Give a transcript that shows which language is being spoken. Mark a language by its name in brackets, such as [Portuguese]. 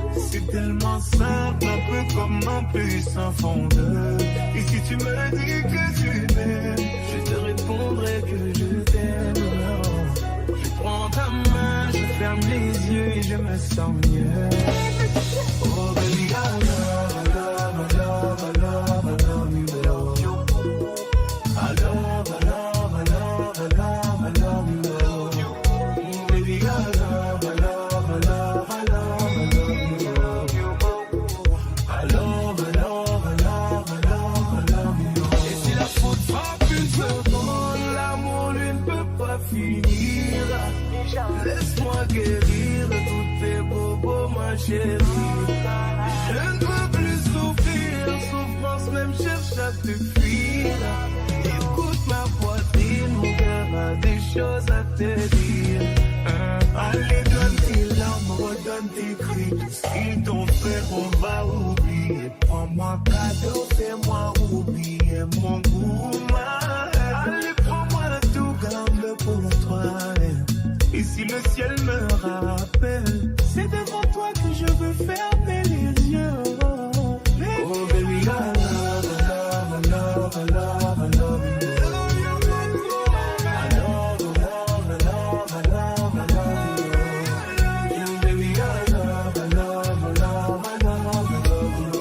[French] C'est tellement simple, un peu comme un puissant fondeur. Et si tu me dis que tu m'aimes, je te répondrai que je t'aime. Je prends ta main, je ferme les yeux et je me sens mieux. [English] Oh baby, I love, I love, I love, I love, I love you. I love, I love, I love, I love, I love you. Baby, I love, I love, I love, I love, I love you. I love, I love, I love, I love, I love you. [French] Et si la faute frappe une seconde, l'amour lui ne peut pas finir. Laisse-moi guérir tous tes bobos, ma chérie. Je ne veux plus souffrir, souffrance même cherche à te fuir. Écoute ma poitrine, mon cœur a des choses à te dire. Allez, donne tes larmes, redonne tes cris. Tout ce qu'ils t'ont fait, on va oublier. Prends-moi cadeau, fais-moi oublier mon goût. Allez, prends-moi tout, garde-le pour toi. Et si le ciel me rappelle, c'est devant toi que je veux fermer les yeux. [English] Oh baby, I love, I love, I love, I love, I love you. I love, I love, I love, I love, I love you. Baby, I love, I love, I love, I love, I love you.